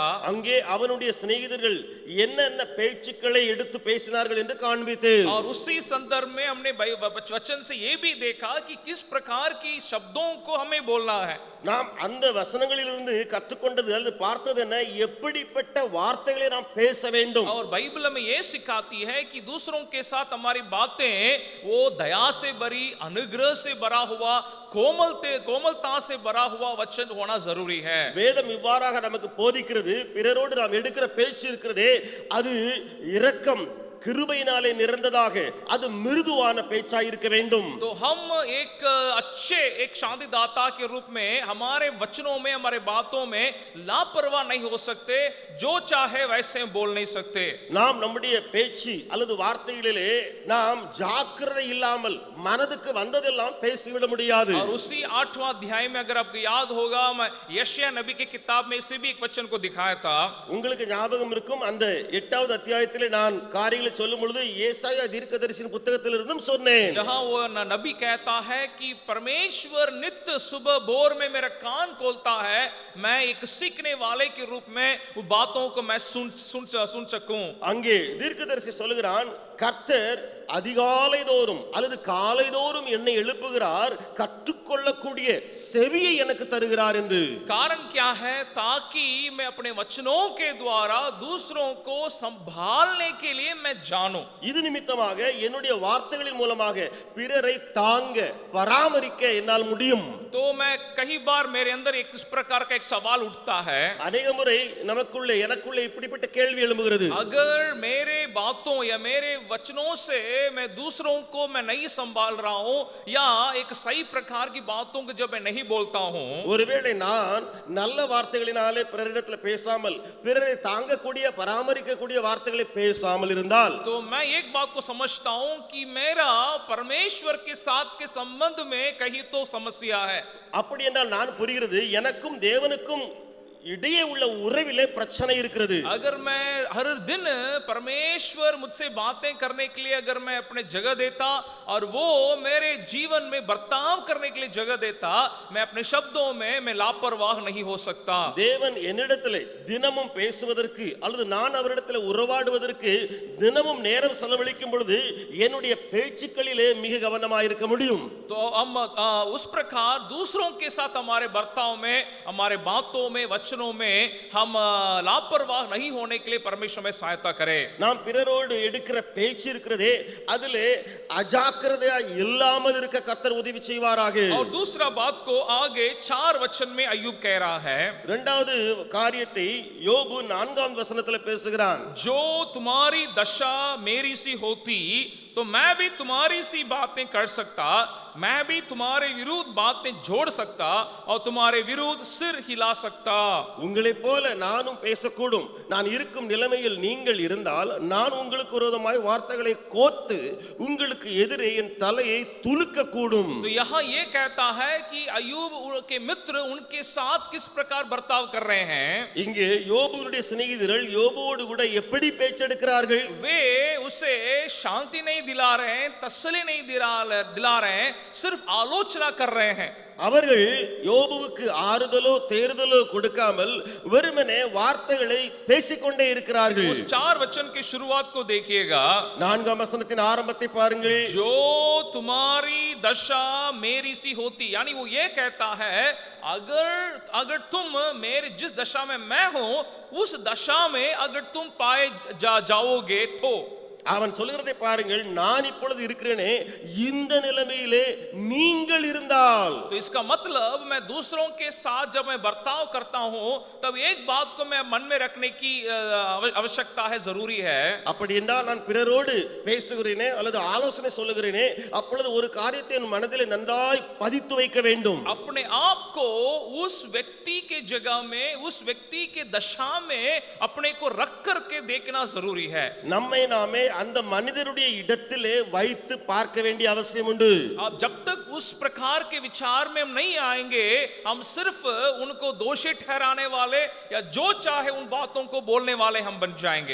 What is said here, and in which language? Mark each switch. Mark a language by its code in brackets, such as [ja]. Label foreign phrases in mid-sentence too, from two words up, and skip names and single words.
[ta] அங்கே அவனுடைய சிநேகிதர்கள் என்னென்ன பேச்சுக்களை எடுத்து பேசினார்கள் என்று காண்பித்தேன். [hi] और उसी संदर्भ में हमने वचन से ये भी देखा कि किस प्रकार की शब्दों को हमें बोलना है. [ta] நாம் அந்த வசனங்களிலிருந்து கற்றுக்கொண்டது அல்லது பார்த்தது என்ன? எப்படிப்பட்ட வார்த்தைகளை நாம் பேச வேண்டும். [hi] और बाइबल हमें ये सिखाती है कि दूसरों के साथ हमारी बातें वो दया से भरी, अनुग्रह से भरा हुआ, कोमलता से भरा हुआ वचन होना जरूरी है. [ta] வேதம் இவ்வாறாக நமக்கு போதிக்கிறது. பிறரோடு நாம் எடுக்கிற பேச்சு இருக்கிறதே அது இரக்கம் கிருபையினாலே நிறைந்ததாக அது மிருதுவான பேச்சாய் இருக்க வேண்டும். [hi] तो हम एक अच्छे एक शांतिदाता के रूप में हमारे वचनों में, हमारे बातों में लापरवाह नहीं हो सकते. जो चाहे वैसे बोल नहीं सकते. [ta] நாம் நம்முடைய பேச்சு அல்லது வார்த்தைகளிலே நாம் ஜாக்கிரதை இல்லாமல் மனதுக்கு வந்ததெல்லாம் பேசிவிட முடியாது. [hi] और उसी 8वां अध्याय में अगर आपको याद होगा, मैं यशायाह नबी की किताब में से भी एक वचन को दिखाया था. [ta] உங்களுக்கு ஞாபகம் இருக்கும் அந்த 8வது அத்தியாயத்திலே நான் காரியங்களை சொல்லும் பொழுது ஏசாயா தீர்க்கதரிசியின் புத்தகத்திலிருந்தும் சொன்னேன். [hi] जहां वो नबी कहता है कि परमेश्वर नित्य सुबह भोर में मेरा कान खोलता है, मैं एक सीखने वाले के रूप में वो बातों को मैं सुन सकूं. [ta] அங்கே தீர்க்கதரிசி சொல்கிறான், கர்த்தர் அதிகாலை தோறும் அல்லது காலை தோறும் என்னை எழுப்புகிறார், கற்றுக்கொள்ளக்கூடிய செவியை எனக்கு தருகிறார் என்று. [hi] कारण क्या है? ताकि मैं अपने वचनों के द्वारा दूसरों को संभालने के लिए मैं जानूं. [ta] இது நிமித்தமாக என்னுடைய வார்த்தைகளின் மூலமாக பிறரை தாங்க பராமரிக்க என்னால் முடியும். [hi] तो मैं कई बार मेरे अंदर एक इस प्रकार का एक सवाल उठता है. [ta] अनेक முறை நமக்குள்ளே எனக்குள்ளே இப்படிப்பட்ட கேள்வி எழும்புகிறது. [hi] अगर मेरे बातों या मेरे वचनों से मैं दूसरों को मैं नहीं संभाल रहा हूं या एक सही प्रकार की बातों को जब मैं नहीं बोलता हूं, [ta] ஒருவேளை நான் நல்ல வார்த்தைகளினாலே பிறரிடத்தில் பேசாமல் பிறரை தாங்கக்கூடிய பராமரிக்கக்கூடிய வார்த்தைகளை பேசாமல் இருந்தால், [hi] तो मैं एक बात को समझता हूं कि मेरा परमेश्वर के साथ के संबंध में कहीं तो समस्या है. [ta] அப்படி என்றால் நான் புரிகிறது எனக்கும் தேவனுக்கும் இடையே உள்ள உறவிலே பிரச்சனை இருக்கிறது. [hi] अगर मैं हर दिन परमेश्वर मुझसे बातें करने के लिए अगर मैं अपने जगह देता और वो मेरे जीवन में बर्ताव करने के लिए जगह देता, मैं अपने शब्दों में मैं लापरवाह नहीं हो सकता. [ta] தேவன் என்னிடத்திலே தினமும் பேசுவதற்கு அல்லது நான் அவரிடத்திலே உறவாடுவதற்கு தினமும் நேரம் செலவழிக்கும் பொழுது என்னுடைய பேச்சுக்களிலே மிக கவனமாக இருக்க முடியும். [hi] तो हम उस प्रकार दूसरों के साथ हमारे बर्ताव में, हमारे बातों में, वचनों में हम लापरवाह नहीं होने के लिए परमेश्वर में सहायता करे. [ta] நாம் பிறரோடு எடுக்கிற பேச்சு இருக்கிறதே அதிலே அஜாக்கிரதையா இல்லாமல் இருக்க கர்த்தர் உதவி செய்வாராக. [hi] और दूसरा बात को आगे 4 वचन में अय्यूब कह रहा है, [ta] இரண்டாவது காரியத்தை யோபு 4ஆம் வசனத்தில் பேசுகிறான். [hi] जो तुम्हारी दशा मेरी सी होती तो मैं भी तुम्हारी सी बातें कर सकता, मैं भी तुम्हारे विरुद्ध बातें जोड़ सकता और तुम्हारे विरुद्ध सिर हिला सकता. [ta] உங்களைப் போல நானும் பேசக்கூடும். நான் இருக்கும் நிலைமையில் நீங்கள் இருந்தால் நான் உங்களுக்கு விரோதமாய் வார்த்தைகளை கோத்து உங்களுக்கு எதிரே என் தலையை துலுக்க கூடும். [hi] तो यहाँ ये कहता है कि अय्यूब के मित्र उनके साथ किस प्रकार बर्ताव कर रहे हैं. [ta] இங்கே யோபுவுடைய சிநேகிதர்கள் யோபுவோடு கூட எப்படி பேச்செடுக்கிறார்கள்? [hi] वे उसे शांति नहीं दिला रहे हैं, तसल्ली नहीं दिला रहे हैं, सिर्फ आलोचना कर रहे हैं. [ta] அவர்கள் யோபுவுக்கு ஆறுதலோ தேறுதலோ கொடுக்காமல் வெறுமனே வார்த்தைகளை பேசிக்கொண்டே இருக்கிறார்கள். [hi] उस 4 वचन की शुरुआत को देखिएगा. [ta] 4ஆம் வசனத்தின் ஆரம்பத்தை பாருங்கள். [hi] जो तुम्हारी दशा मेरी सी होती, यानी वो ये कहता है अगर तुम मेरे जिस दशा में मैं हूं उस दशा में अगर तुम पाए जाओगे तो. [ta] அவன் சொல்லுகிறதை பாருங்கள். நான் இப்பொழுது இருக்கிறேனே இந்த நிலைமையிலே நீங்கள் இருந்தால். [hi] तो इसका मतलब मैं दूसरों के साथ जब मैं बर्ताव करता हूं तब एक बात को मैं मन में रखने की आवश्यकता है, जरूरी है. [ta] அப்படி என்றால் நான் பிறரோடு பேசுகிறேனே அல்லது ஆலோசனை சொல்லுகிறேனே அப்பொழுது ஒரு காரியத்தை என் மனதிலே நன்றாய் பதித்து வைக்க வேண்டும். [hi] अपने आप को उस व्यक्ति के जगह में, उस व्यक्ति के दशा में अपने को रख करके देखना जरूरी है. [ta] நம்மை நாமே அந்த மனிதருடைய இடத்திலே வைத்து பார்க்க வேண்டிய அவசியம் உண்டு. [hi] अब जब तक उस प्रकार के विचार में हम नहीं आएंगे, हम सिर्फ उनको दोषी ठहराने वाले या जो चाहे उन बातों को बोलने वाले हम बन जाएंगे.